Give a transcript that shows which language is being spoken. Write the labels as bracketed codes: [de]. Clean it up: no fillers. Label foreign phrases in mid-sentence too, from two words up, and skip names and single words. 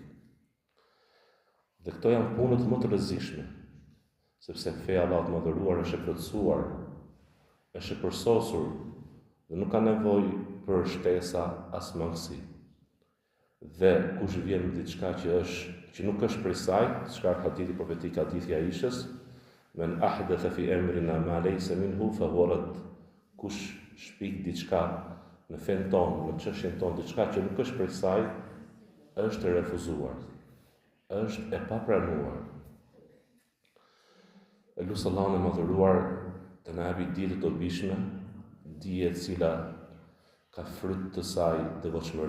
[sq] Dhe këto janë punët më të rrezikshme, sepse feja e Allahut të madhëruar është e plotësuar, është e përsosur dhe nuk ka nevojë për shtesa as mangësi. Dhe kush vjen me diçka që nuk është prej saj, çka hadithi profetik, hadithi Aishës, [ar] من أحدث في أمرنا ما ليس منه فهو رد. [sq] Kush shpik diçka në fen tonë, në çështjen tonë, diçka që nuk është prej saj, është e refuzuar, është e papranuar. E lutem Allahun e madhëruar të na japë dije të dobishme, dije e cila ka fryt të saj devotshmëri.